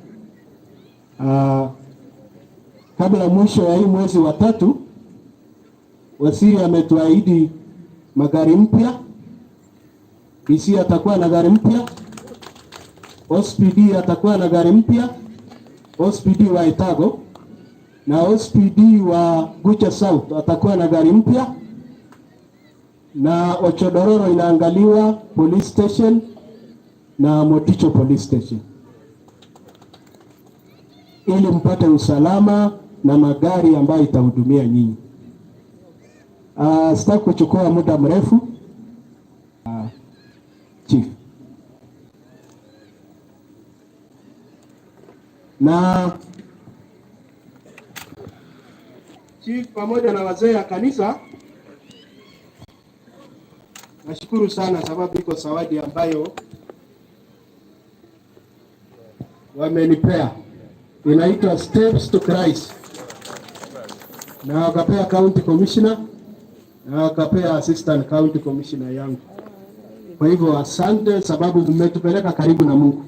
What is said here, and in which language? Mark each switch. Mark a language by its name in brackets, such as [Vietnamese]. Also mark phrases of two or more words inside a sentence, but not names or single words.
[Swahili] Kabla mwisho ya hii mwezi wa 3, waziri ametuahidi magari mpya Kisii atakuwa na gari mpya, OSPD atakuwa na gari mpya, OSPD wa Itago na OSPD wa Gucha South atakuwa na gari mpya, na Ochodororo inaangaliwa [English] police station [Swahili] na Moticho [English] police station, [Swahili] ili mpate usalama na magari ambayo itahudumia nyinyi. Sitaki kuchukua muda mrefu. Chief na Chief pamoja na wazee ya kanisa, nashukuru sana sababu iko zawadi ambayo wamenipea, inaitwa Steps to Christ, na wakapea [English] county commissioner [Swahili] na wakapea [English] assistant county commissioner [Swahili] yangu. Kwa hivyo asante sababu mmetupeleka karibu na Mungu.